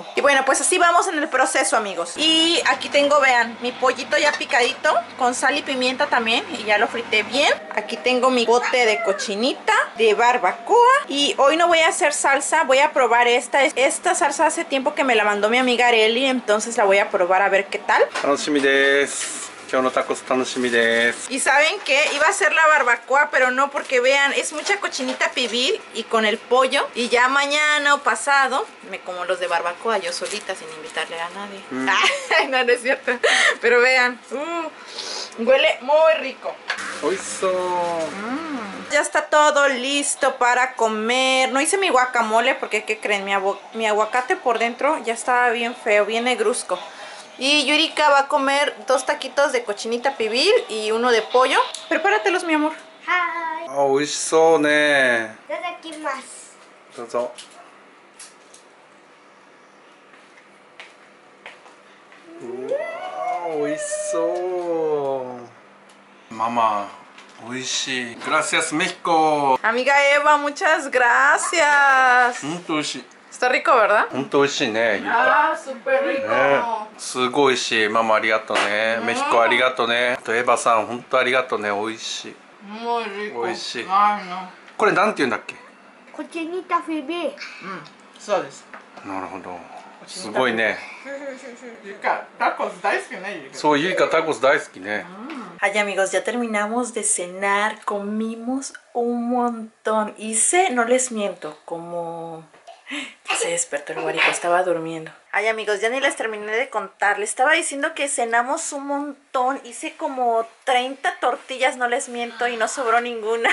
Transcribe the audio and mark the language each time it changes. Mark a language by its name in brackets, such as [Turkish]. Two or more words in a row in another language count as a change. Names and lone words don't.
[Spanish] Y bueno, pues así vamos en el proceso, amigos. Y aquí tengo, vean, mi pollito ya picadito con sal y pimienta también y ya lo frité bien. Aquí tengo mi bote de cochinita, de barbacoa. Y hoy no voy a hacer salsa, voy a probar esta. Esta salsa hace tiempo que me la mandó mi amiga Areli, entonces la voy a probar a ver qué tal. [Japanese] 楽しみです。今日のタコス楽しみです。 [Spanish] Y saben que iba a hacer la barbacoa, pero no, porque vean, es mucha cochinita pibil y con el pollo. Y ya mañana o pasado me como los de barbacoa yo solita sin invitarle a nadie. Ay, no, no es cierto. Pero vean, huele muy rico. Ya está todo listo para comer. No hice mi guacamole porque, ¿qué creen? Mi aguacate por dentro ya estaba bien feo, bien negruzco. Y Yurika va a comer 2 taquitos de cochinita pibil y uno de pollo. Prepáratelos, mi amor. [Japanese] Ah, 美味しそうね。いただきます。どうぞ。うわー、美味しそう。ママ、美味しい。 [Spanish] Gracias México。 Amiga Eva, muchas gracias. [Japanese] 本当美味しい。 [Spanish] Está rico, ¿verdad? [Japanese] 本当美味しいね、ゆか。 [Spanish] Ah, súper rico. [Japanese] ね、すごい美味しい。ママありがとうね。メヒコありがとうね。あとエヴァさん本当ありがとうね。美味しい。 [Spanish] Muy rico. [Japanese] 美味しい。 [Spanish] Ay, no. [Japanese] これなんて言うんだっけ？こっちにタフィビ。そうです。なるほど。すごいね。ゆか、タコス大好きね、ゆか。そう、ゆいかタコス大好きね。 [Spanish] Ay amigos, ya terminamos de cenar, comimos un montón. Hice, no les miento, como... Ya se despertó el guarico, estaba durmiendo. Ay amigos, ya ni les terminé de contar. Les estaba diciendo que cenamos un montón. Hice como 30 tortillas, no les miento, y no sobró ninguna.